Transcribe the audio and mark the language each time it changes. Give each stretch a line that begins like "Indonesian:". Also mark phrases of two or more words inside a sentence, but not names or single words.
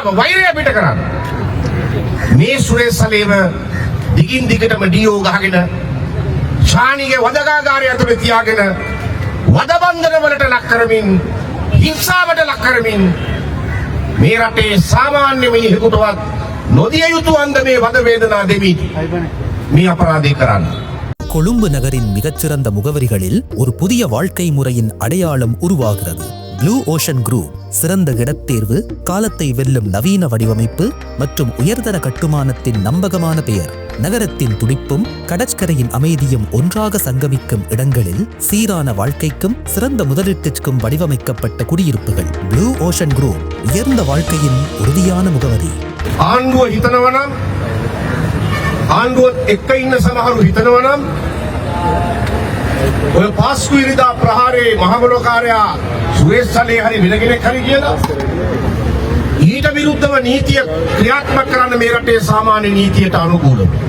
Sinhala: වෛරය පිට කරන්න මේ සුරේසලේව දිගින් දිගටම ඩීෝ ගහගෙන ශානිගේ වදකාගාරය ඇතුලේ තියාගෙන වදබන්ධන වලට ලක් කරමින් හිංසාවට ලක් කරමින් මේ රටේ සාමාන්‍ය මිනිහෙකුටවත් නොදිය යුතු අන්දමේ වද වේදනා දෙමි මේ අපරාධය කරන්නේ.
Tamil: கொழும்பு நகரின் மிகச்சிறந்த முகவரிகளில் ஒரு புதிய வாழ்க்கை முறையின் அடையாளம் உருவாகிறது. ப்ளூ ஓஷன் குரூப் சிறந்த இடத்தேர்வு, காலத்தை வெல்லும் நவீன வடிவமைப்பு மற்றும் உயர்தர கட்டுமானத்தின் நம்பகமான பெயர். நகரத்தின் துடிப்பும் கடற்கரையின் அமைதியும் ஒன்றாக சங்கமிக்கும் இடங்களில் சீரான வாழ்க்கைக்கும் சிறந்த முதலீட்டிற்கும் வடிவமைக்கப்பட்ட குடியிருப்புகள். ப்ளூ ஓஷன் குரூப் உயர்ந்த வாழ்க்கையின் உறுதியான முகவரி.
Sinhala: ආණ්ඩුව හිතනවනම් ආණ්ඩුවත් එක්ක ඉන්න සමහරු හිතනවනම් ඔය පාස්කු ඉරිදා ප්‍රහාරයේ මහමලෝකාරයා සුරේස්සලේ හරි වෙනගෙනෙක් හරි කියලා ඊට විරුද්ධව නීතිය ක්‍රියාත්මක කරන්න මේ රටේ සාමාන්‍ය නීතියට අනුකූලව.